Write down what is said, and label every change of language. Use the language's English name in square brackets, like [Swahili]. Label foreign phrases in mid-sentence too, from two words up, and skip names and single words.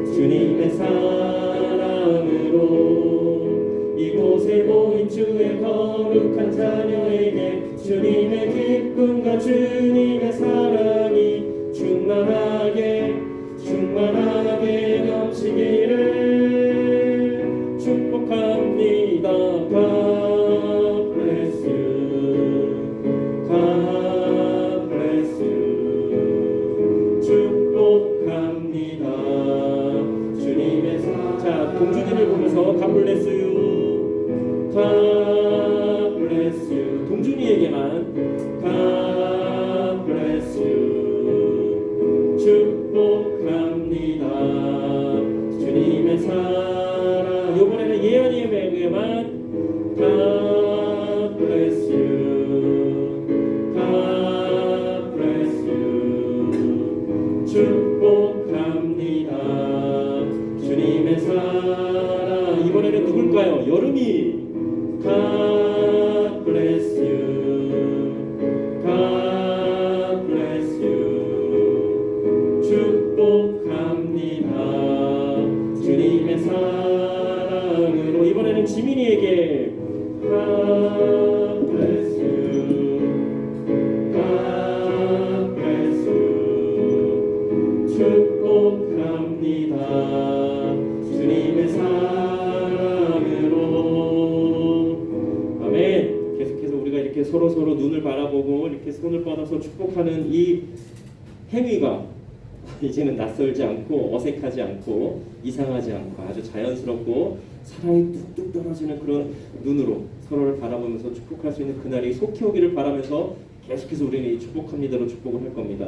[Korean] 주님의 사랑으로 이곳에 모인 주의 거룩한 자녀에게 주님의 기쁨과 주님의 사랑이 충만하게 넘치기를 축복합니다. [English] God bless you. God bless you. [Korean] 축복합니다. 주님의 사랑. 자, 동준이를 보면서 [English] God bless you. God bless you. [Korean] 동준이에게만 [English] God bless you. [Korean] 축복합니다. 주님의 사랑. 이번에는 예언이에게만 [English] God bless you. God bless you. [Korean] 축복합니다. 주님의 사랑. 이번에는 누굴까요? 여름이 [English] God bless you. God bless you. [Korean] 축복합니다. 주님의 사랑으로. 이번에는 지민이에게 [English] God bless you. God bless you. [Korean] 축복합니다. 주님의 사랑으로. 계속해서 우리가 이렇게 서로 눈을 바라보고 이렇게 손을 뻗어서 축복하는 이 행위가 이제는 낯설지 않고 어색하지 않고 이상하지 않고 아주 자연스럽고 사랑이 뚝뚝 떨어지는 그런 눈으로 서로를 바라보면서 축복할 수 있는 그날이 속히 오기를 바라면서 계속해서 우리는 이 축복합니다로 축복을 할 겁니다.